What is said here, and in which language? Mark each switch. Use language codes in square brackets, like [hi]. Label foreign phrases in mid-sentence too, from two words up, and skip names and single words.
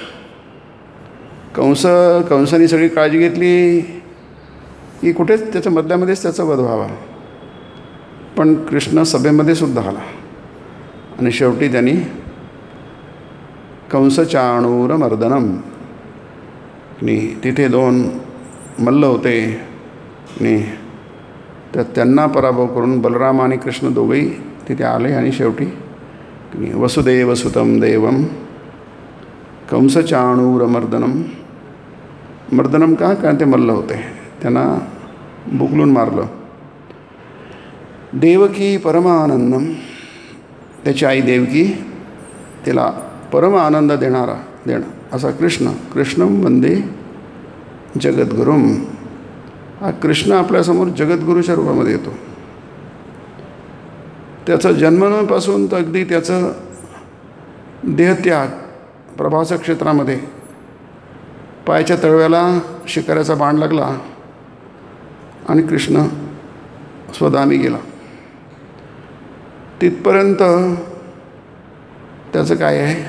[mr] कंसाने सगळी काळजी घेतली की कुठेच त्याच्या मधल्यामध्येच त्याचा वध व्हावा, पण कृष्ण सभेमध्ये सुद्धा आला आणि शेवटी त्यांनी कंसचाणूरमर्दनम, तिथे 2 मल्ल होते आणि त्यांना पराभव करून बलराम आणि कृष्ण दोघेही तिथे आले आणि शेवटी [sa] वसुदेवसुतं देवं कंसचाणूरमर्दनम. [mr] मर्दनम का? कारण ते मल्ल होते, त्यांना बुकलून मारलं. [sa] देवकी परमानंदम, [mr] त्याची आई देवकी, तिला परम आनंद देणं असा [sa] कृष्णं वंदे जगद्गुरुम. [mr] हा कृष्ण आपल्यासमोर जगद्गुरूच्या रूपामध्ये येतो. त्याचं जन्मपासून तर अगदी त्याचं देहत्याग, प्रभास क्षेत्रामध्ये पायाच्या तळव्याला शिकाऱ्याचा बाण लागला आणि कृष्ण स्वधामी गेला, तिथपर्यंत त्याचं काय आहे?